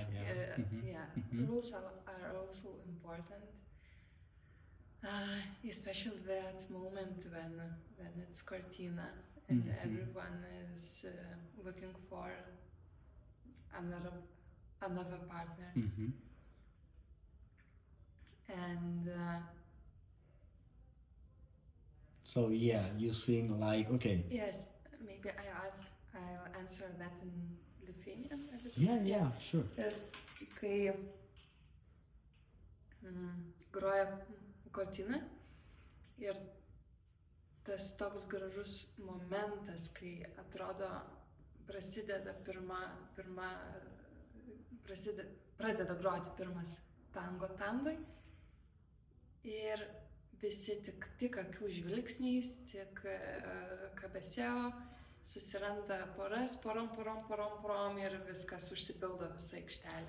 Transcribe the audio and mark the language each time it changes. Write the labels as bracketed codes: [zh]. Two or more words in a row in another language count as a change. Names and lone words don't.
[en] Rules are also important, especially that moment when it's cortina and everyone is looking for another partner. And So yeah, you sing like okay. yes, maybe I'll answer that [lt] in Lithuanian. [en] a bit. Yeah, sure. [lt] Kai groja kortina ir tas toks gražus momentas, kai atrodo pradeda groti pirmas tango tandoj ir visi tik akių žvilgsniais, tik kabeseo susiranda poras, porom ir viskas užsipildo visą aikštelę.